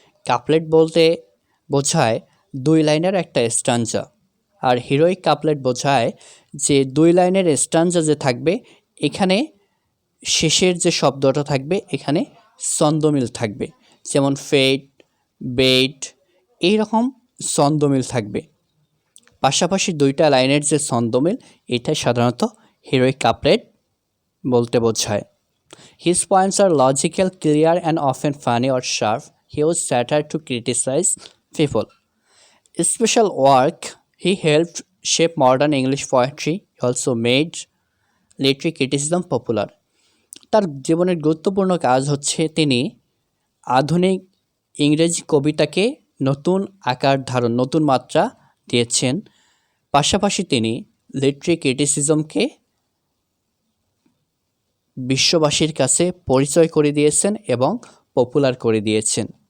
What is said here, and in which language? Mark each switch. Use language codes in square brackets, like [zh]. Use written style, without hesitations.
[bn] Couplet বলতে বোঝায় 2 লাইনের একটা স্ট্যাঞ্জা, আর হিরোইক কাপলেট বোঝায় যে 2 লাইনের স্ট্যাঞ্জা যে থাকবে, এখানে শেষের যে শব্দটা থাকবে এখানে ছন্দমিল থাকবে, যেমন ফেট, বেট, এইরকম ছন্দমিল থাকবে। পাশাপাশি 2টা লাইনের যে ছন্দমিল, এটা সাধারণত হিরোইক কাপলেট বলতে বোঝায়। [en] His poems are logical, clear, and often funny or sharp. He was satire to criticize people. Special work, he helped shape modern English poetry. He also made literary criticism popular. [bn] তার জীবনের গুরুত্বপূর্ণ কাজ হচ্ছে তিনি আধুনিক ইংরেজি কবিতাকে নতুন আকার ধারণ, নতুন মাত্রা দিয়েছেন। পাশাপাশি তিনি লিটারি ক্রিটিসিজমকে বিশ্ববাসীর কাছে পরিচয় করে দিয়েছেন এবং পপুলার করে দিয়েছেন।